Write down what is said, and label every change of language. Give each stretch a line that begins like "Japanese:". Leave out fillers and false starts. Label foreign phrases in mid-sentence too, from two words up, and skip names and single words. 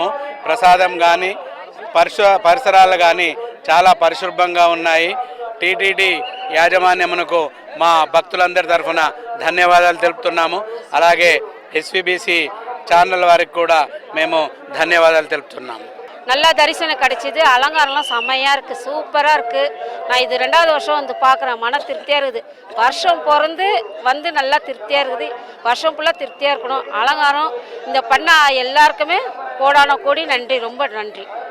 Telugu: ప్రసాదం కానీ పరిసరాలు కానీ చాలా పరిశుభ్రంగా ఉన్నాయి. టీటీడీ యాజమాన్యమునకు మా భక్తులందరి తరఫున ధన్యవాదాలు తెలుపుతున్నాము. అలాగే ఎస్విబిసి ఛానల్ వారికి కూడా మేము ధన్యవాదాలు తెలుపుతున్నాము.
Tamil: நல்லா தரிசனம் கிடைச்சிது. அலங்காரம்லாம் செம்மையாக இருக்குது, சூப்பராக இருக்குது. நான் இது 2வது வருஷம் வந்து பார்க்குறேன். மன திருப்தியாக இருக்குது. வருஷம் பிறந்து வந்து நல்லா திருப்தியாக இருக்குது. வருஷம் ஃபுல்லாக திருப்தியாக இருக்கணும். அலங்காரம் இந்த பண்ண எல்லாருக்குமே கோடான கோடி நன்றி, ரொம்ப நன்றி.